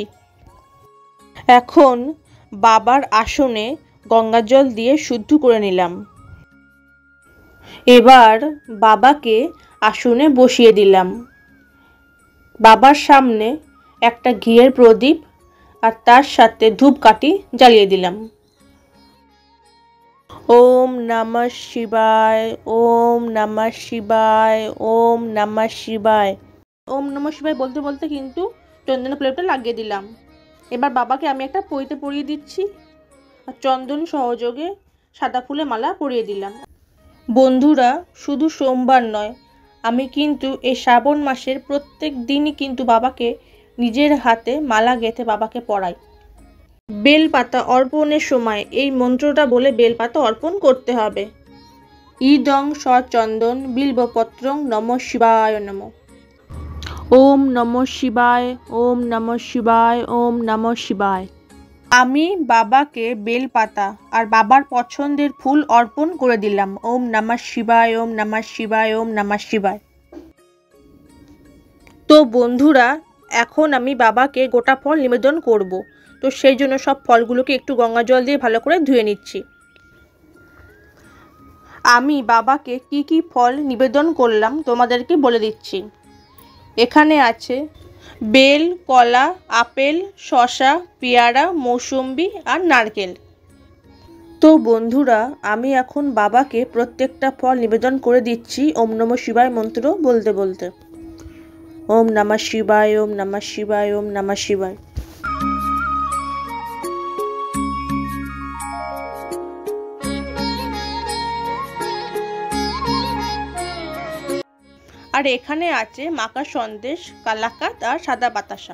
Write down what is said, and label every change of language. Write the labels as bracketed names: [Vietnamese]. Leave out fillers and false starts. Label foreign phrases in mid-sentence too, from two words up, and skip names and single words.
[Bangla] এখন বাবার আসনে গঙ্গা জল দিয়ে শুদ্ধ করে নিলাম। এবার বাবাকে আসনে বসিয়ে দিলাম। বাবার সামনে একটা ঘিয়ের প্রদীপ আর তার সাথে ধূপকাঠি জ্বালিয়ে দিলাম। [Sanskrit] ओम नमः शिवाय, ओम नमः शिवाय, ओम नमः शिवाय। ओम नमः शिवाय [Bangla] বলতে বলতে কিন্তু চন্দন প্লেটটা লাগিয়ে দিলাম। এবার বাবাকে আমি একটা পইতে পরিয়ে দিচ্ছি আর চন্দন সহযোগে সাদা ফুলে মালা পরিয়ে দিলাম। বন্ধুরা শুধু সোমবার নয়, আমি কিন্তু এই শ্রাবণ মাসের প্রত্যেক দিনই কিন্তু বাবাকে নিজের হাতে মালা গেঁথে বাবাকে পরাই। বেলপাতা অর্পণের সময় এই মন্ত্রটা বলে বেলপাতা অর্পণ করতে হবে। [Sanskrit] ইদং সচন্দন বিল্বপত্রং নমঃ শিবায় নমঃ। ওম নমঃ শিবায়, ওম নমঃ শিবায়, ওম নমঃ শিবায়। [Bangla] আমি বাবাকে বেলপাতা আর বাবার পছন্দের ফুল অর্পণ করে দিলাম। [Sanskrit] ওম নমঃ শিবায়, ওম নমঃ শিবায়, ওম নমঃ শিবায়। [Bangla] তো বন্ধুরা এখন আমি বাবাকে গোটা ফল নিবেদন করব, তো সেই জন্য সব ফলগুলোকে একটু গঙ্গা জল দিয়ে ভালো করে ধুয়ে নিচ্ছি। আমি বাবাকে কি কি ফল নিবেদন করলাম তোমাদেরকে বলে দিচ্ছি। এখানে আছে বেল, কলা, আপেল, শসা, পেয়ারা, মৌসুম্বি আর নারকেল। তো বন্ধুরা আমি এখন বাবাকে প্রত্যেকটা ফল নিবেদন করে দিচ্ছি [Sanskrit] ওম নমঃ শিবায় [Bangla] মন্ত্র বলতে বলতে। [Sanskrit] ওম নমঃ শিবায়, ওম নমঃ শিবায়, ওম নমঃ শিবায়। [Bangla] আর এখানে আছে মাখা সন্দেশ, কালাকাত আর সাদা বাতাসা।